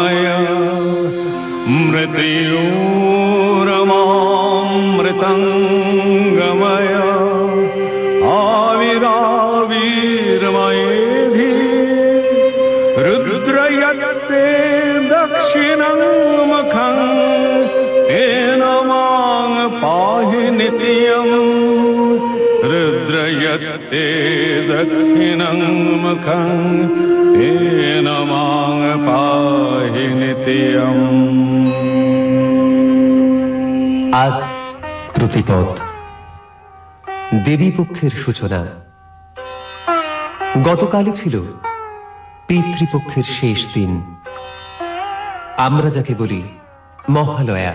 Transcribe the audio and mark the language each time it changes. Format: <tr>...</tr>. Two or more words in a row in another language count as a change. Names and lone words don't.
<sa>मृत्योरमामृतंगमय आविराविर्मयेधि रुद्रयत्ते दक्षिणं मुखं तेन मां पाहि नित्यम् रुद्रयत्ते दक्षिणं मुखं तेन मां पाहि नित्यम्।</sa> <bn>আজ প্রতিপদ, দেবী পক্ষের সূচনা। গতকালই ছিল পিতৃপক্ষের শেষ দিন, আমরা যাকে বলি মহালয়া।</bn>